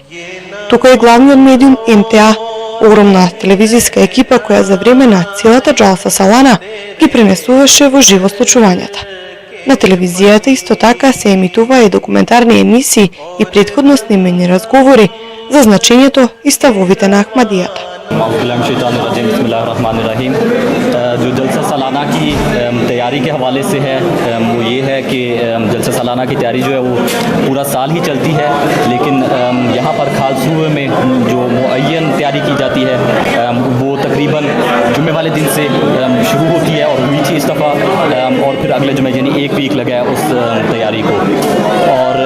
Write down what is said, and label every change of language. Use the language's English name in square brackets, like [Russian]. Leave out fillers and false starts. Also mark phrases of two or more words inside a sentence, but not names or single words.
[Macedonian] Тука е главниот медиум МТА, огромна телевизиска екипа која за време на целата Jalsa Salana ги пренесуваше во живо случувањата. На телевизијата исто така се емитува и документарни емисии и претходно снимени разговори за значењето и ставовите на Ахмадијата. [Urdu] جو جلسہ سالانہ کی تیاری کے حوالے سے ہے وہ یہ ہے کہ جلسہ سالانہ کی تیاری جو ہے وہ پورا سال ہی چلتی ہے، لیکن یہاں پر خالصوبے میں جو معین تیاری کی جاتی ہے وہ تقریباً جمعے والے دن سے شروع ہوتی ہے اور ہوئی تھی اس دفعہ، اور پھر اگلے جمعے یعنی ایک ویک لگا ہے اس تیاری کو.